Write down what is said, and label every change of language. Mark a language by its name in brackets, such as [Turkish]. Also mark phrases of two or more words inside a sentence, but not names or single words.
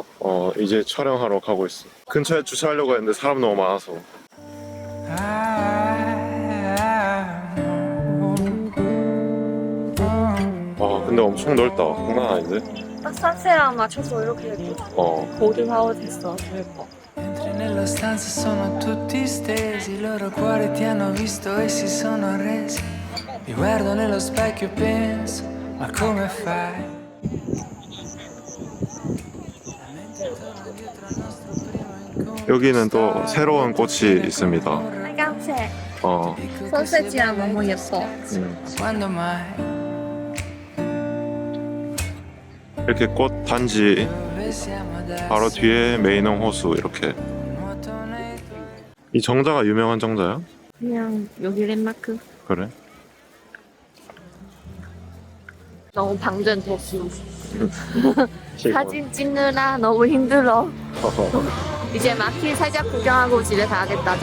[Korean] 이제 촬영하러 가고 있어. 근처에 주차하려고 했는데 사람 너무 많아서. 근데 엄청 넓다. 장난 아닌데? 딱 산세랑 맞춰서 이렇게 고등하고 됐어. 예뻐. [Italian] Entri nella stanza sono tutti stesi, i loro cuori ti hanno visto e si sono arresi. Mi guardo nello specchio e penso, ma come fai? [Korean] 여기는 또 새로운 꽃이 있습니다. 빨간색. [Italian] Dico che [Korean] 선셋이랑 [Italian] se [Korean] 너무 [Italian] vedi [Korean] 예뻐. [Italian] ma quando mai? [Korean] 이렇게 꽃 단지 [Italian] Dove siamo adesso? [Korean] 바로 뒤에 메이농 호수 이렇게. [Italian] Nuoto nei tuoi [Korean] 이 정자가 유명한 정자야? 그냥 여기 랜마크. 그래? 너무 방전됐어. 사진 찍느라 너무 힘들어. 이제 마켓 살짝 구경하고 집에 가야겠다.